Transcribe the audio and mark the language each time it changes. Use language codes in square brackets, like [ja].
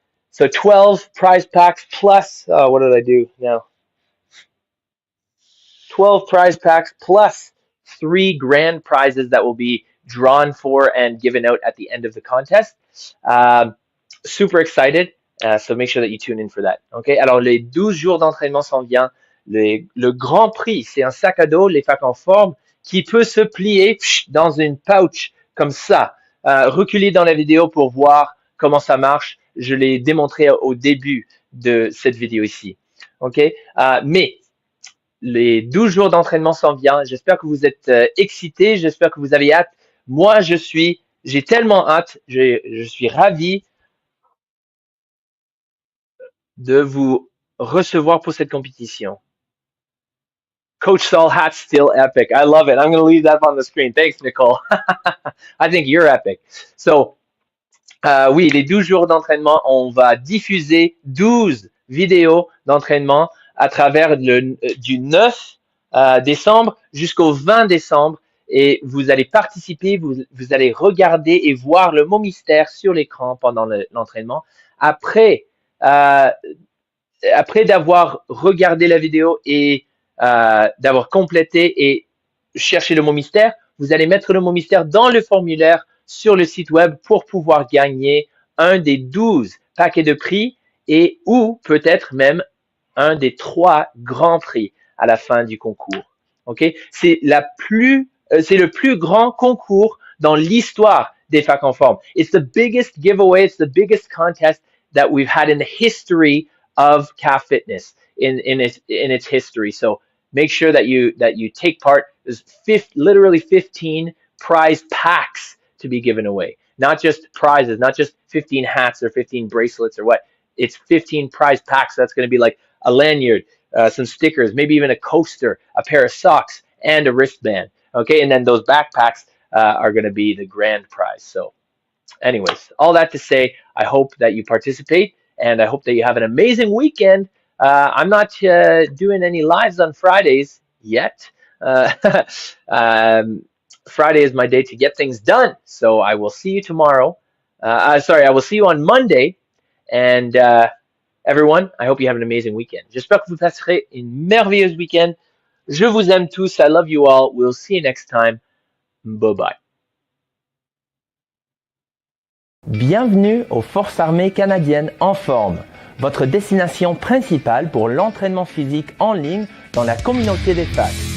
[en] So 12 prize packs plus, what did I do now? 12 prize packs plus 3 grand prizes that will be drawn for and given out at the end of the contest. Super excited. So make sure that you tune in for that. Okay. [fr] Alors, les 12 jours d'entraînement s'en vient. Le grand prix, c'est un sac à dos, les facs en forme, qui peut se plier dans une pouch comme ça. Reculez dans la vidéo pour voir comment ça marche. Je l'ai démontré au début de cette vidéo ici. Ok, mais les 12 jours d'entraînement s'en viennent. J'espère que vous êtes excités. J'espère que vous avez hâte. Moi, j'ai tellement hâte. Je suis ravi. de vous recevoir pour cette compétition. [en] Coach Saul hat's still epic. I love it. I'm going to leave that on the screen. Thanks, Nicole. I think you're epic. [fr] So, oui, les 12 jours d'entraînement, on va diffuser 12 vidéos d'entraînement à travers du 9 décembre jusqu'au 20 décembre. Et vous allez participer, vous allez regarder et voir le mot mystère sur l'écran pendant l'entraînement. Après d'avoir regardé la vidéo et d'avoir complété et cherché le mot mystère, vous allez mettre le mot mystère dans le formulaire sur le site web pour pouvoir gagner un des 12 paquets de prix et ou peut-être même un des 3 grands prix à la fin du concours. Ok, c'est le plus grand concours dans l'histoire des facs en forme. [en] It's the biggest giveaway, it's the biggest contest that we've had in the history of CAF Fitness in its history. So make sure that you take part. There's literally 15 prize packs to be given away. Not just prizes, not just 15 hats or 15 bracelets or what. It's 15 prize packs. So that's going to be like a lanyard, some stickers, maybe even a coaster, a pair of socks, and a wristband. Okay, and then those backpacks are going to be the grand prize. So anyways, all that to say, I hope that you participate and I hope that you have an amazing weekend. I'm not doing any lives on Fridays yet. Friday is my day to get things done. So I will see you tomorrow. I will see you on Monday. And everyone, I hope you have an amazing weekend. [fr] J'espère que vous passerez une merveilleuse week-end. Je vous aime tous. [en] I love you all. We'll see you next time. Bye-bye. [fr] Bienvenue aux Forces armées canadiennes en forme, votre destination principale pour l'entraînement physique en ligne dans la communauté des facs.